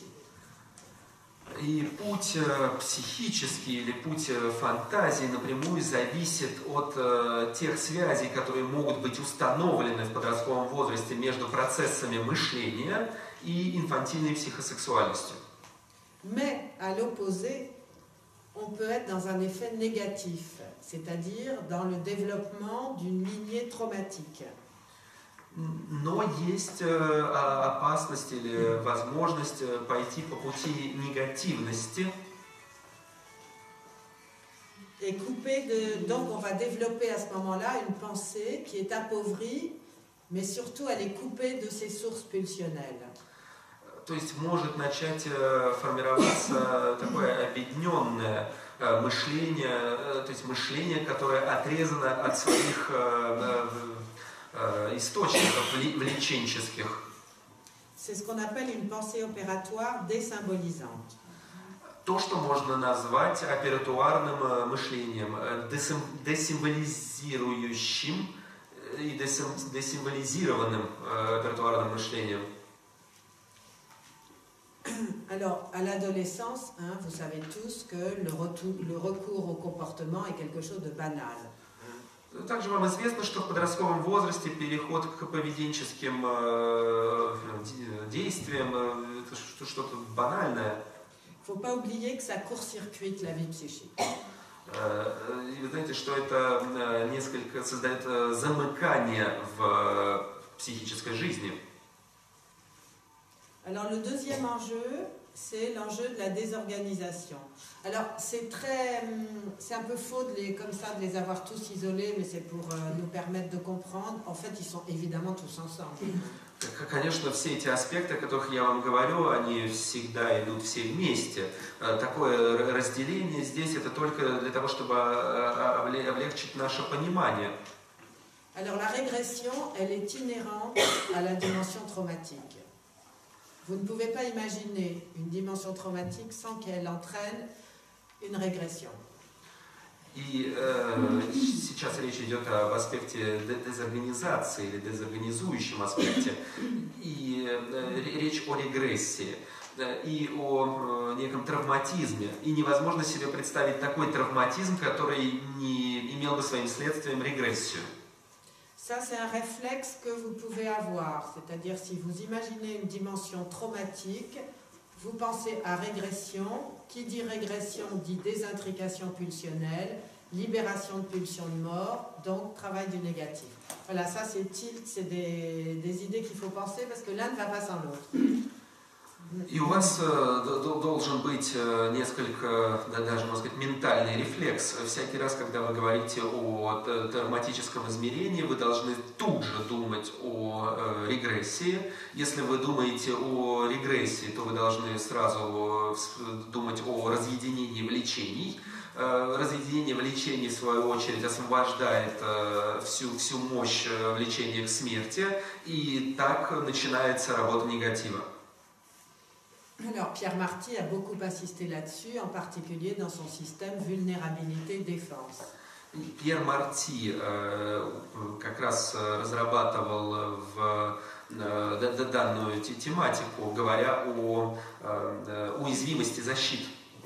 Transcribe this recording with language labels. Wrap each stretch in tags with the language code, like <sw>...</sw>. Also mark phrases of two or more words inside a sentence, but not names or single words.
<ru>И путь психический или путь фантазии напрямую зависит от тех связей, которые могут быть установлены в подростковом возрасте между процессами мышления и инфантильной психосексуальностью.</ru> <fr>Mais à l'opposé, on peut être dans un effet négatif, c'est-à-dire dans le développement d'une lignée traumatique.</fr> <ru>Но есть опасность или возможность пойти по пути негативности.</ru> <fr>Et couper donc on va développer à ce moment-là une pensée qui est appauvrie, mais surtout elle est coupée de ses sources pulsionnelles.</fr> <ru>То есть может начать формироваться такое объединенное мышление, то есть мышление, которое отрезано от своих источников влеченческих.</ru> <fr>C'est ce qu'on appelle une pensée opératoire désymbolisante.</fr> <ru>То, что можно назвать оператуарным мышлением, десимволизирующим и десимволизированным оператуарным мышлением.</ru> <fr>Alors, à l'adolescence, vous savez tous que le recours au comportement est quelque chose de banal.</fr> <ru>Также вам известно, что в подростковом возрасте переход к поведенческим действиям – это что-то банальное.</ru> <fr>Il ne faut pas oublier que ça court-circuite la vie psychique.</fr> <ru>И вы знаете, что это несколько создает замыкание в психической жизни.</ru> <fr>Alors, le deuxième enjeu, c'est l'enjeu de la désorganisation. Alors, c'est un peu faux comme ça de les avoir tous isolés, mais c'est pour nous permettre de comprendre. En fait, ils sont évidemment tous ensemble.</fr> <ru>Конечно, все эти аспекты, о которых я вам говорю, они всегда идут все вместе. Такое разделение здесь это только для того, чтобы облегчить наше понимание.</ru> <fr>Alors, la régression, elle est inhérente à la dimension traumatique. Vous ne pouvez pas imaginer une dimension traumatique sans qu'elle entraîne une régression.</fr> <ru>И сейчас речь идет об аспекте дезорганизации или дезорганизующем аспекте. И речь о регрессии и о неком травматизме. И невозможно себе представить такой травматизм, который не имел бы своим следствием регрессию.</ru> <fr>Ça, c'est un réflexe que vous pouvez avoir. C'est-à-dire, si vous imaginez une dimension traumatique, vous pensez à régression. Qui dit régression dit désintrication pulsionnelle, libération de pulsions de mort, donc travail du négatif. Voilà, ça c'est tilt, c'est des idées qu'il faut penser parce que l'un ne va pas sans l'autre.</fr> <ru>И у вас должен быть несколько, даже, можно сказать, ментальный рефлекс. Всякий раз, когда вы говорите о травматическом измерении, вы должны тут же думать о регрессии. Если вы думаете о регрессии, то вы должны сразу думать о разъединении влечений. Разъединение влечений, в свою очередь, освобождает всю мощь влечения к смерти. И так начинается работа негатива.</ru> <fr>Alors, Pierre Marty a beaucoup insisté là-dessus, en particulier dans son système vulnérabilité-défense.</fr> <ru>Пьер Марти как раз разрабатывал данную тематику, говоря о уязвимости защиты.</ru>